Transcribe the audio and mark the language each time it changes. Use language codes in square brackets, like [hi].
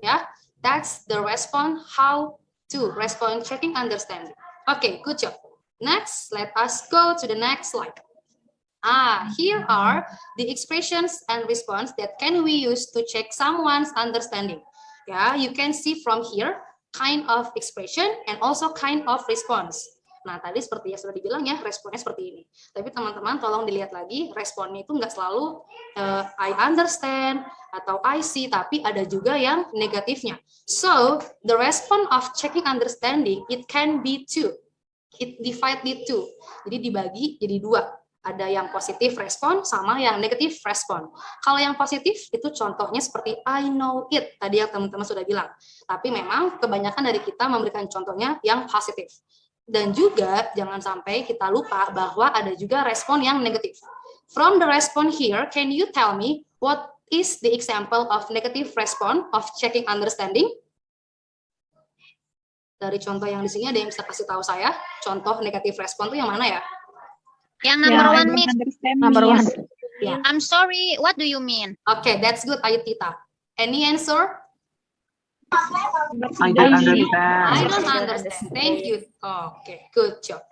[en] Yeah, that's the response. How to respond checking understanding. Okay, good job. Next, let us go to the next slide. Here are the expressions and response that can we use to check someone's understanding. Yeah, you can see from here kind of expression and also kind of response. [id] Nah, tadi seperti yang sudah dibilang ya, responnya seperti ini. Tapi teman-teman tolong dilihat lagi, responnya itu nggak selalu [en] I understand [id] atau [en] I see, [id] tapi ada juga yang negatifnya. [en] So, the response of checking understanding, it can be two. It divided two. [id] Jadi dibagi jadi dua. Ada yang positif respon sama yang negatif respon. Kalau yang positif itu contohnya seperti [en] I know it, [id] tadi yang teman-teman sudah bilang. Tapi memang kebanyakan dari kita memberikan contohnya yang positif. Dan juga jangan sampai kita lupa bahwa ada juga respon yang negatif. [en] From the response here, can you tell me what is the example of negative response of checking understanding? [id] Dari contoh yang di sini ada yang bisa kasih tahu saya, contoh negatif respon itu yang mana ya? [en] Yang number one, Miss. Number one. Yeah. I'm sorry, what do you mean? Okay, that's good, Ayu Tita. Any answer? I don't understand. I don't understand. Thank you. Okay, good job.